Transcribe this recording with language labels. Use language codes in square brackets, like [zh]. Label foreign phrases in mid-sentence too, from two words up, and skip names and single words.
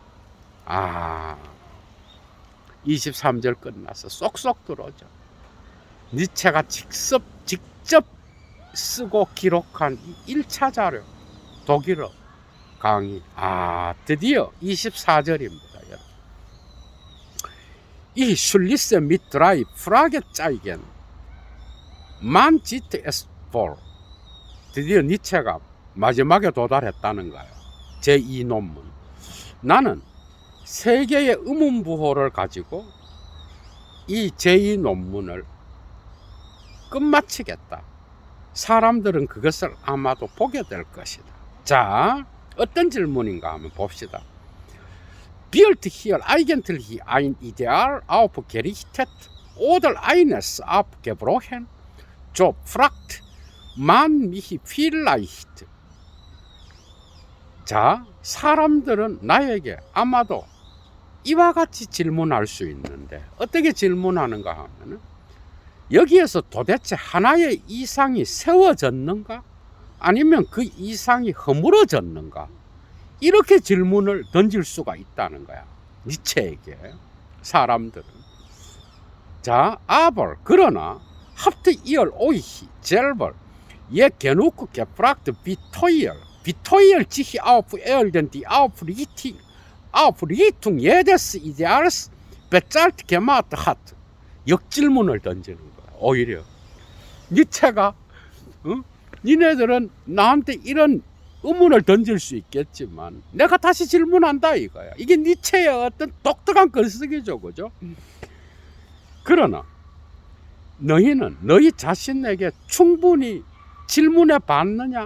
[ko] 23절 끝나서 쏙쏙 들어오죠. 니체가 직접 쓰고 기록한 1차 자료, 독일어 강의. 드디어 24절입니다, 여러분. [de] Ich schließe mit drei Fragezeichen man sieht es vor. [ko] 드디어 니체가 마지막에 도달했다는 거예요. 제2 논문. 나는 세 개의 의문부호를 가지고 이 제2 논문을 끝마치겠다. 사람들은 그것을 아마도 보게 될 것이다. 자, 어떤 질문인가 하면 봅시다. [de] Wird hier eigentlich ein Ideal aufgerichtet oder eines abgebrochen? So fragt man mich vielleicht. [ko] 자, 사람들은 나에게 아마도 이와 같이 질문할 수 있는데, 어떻게 질문하는가 하면은, 여기에서 도대체 하나의 이상이 세워졌는가? 아니면 그 이상이 허물어졌는가? 이렇게 질문을 던질 수가 있다는 거야, 니체에게, 사람들은. 자, [de] aber, 그러나, habt ihr euch selber je genug gefragt, wie teuer sich auf Erden die Aufrichtung jedes Ideals bezahlt gemacht hat? [ko] 역질문을 던지는 거야, 오히려. 니체가, 니네들은 나한테 이런 의문을 던질 수 있겠지만 내가 다시 질문한다 이거야. 이게 니체의 어떤 독특한 글쓰기죠, 그죠? 그러나 너희는 너희 자신에게 충분히 질문해 봤느냐?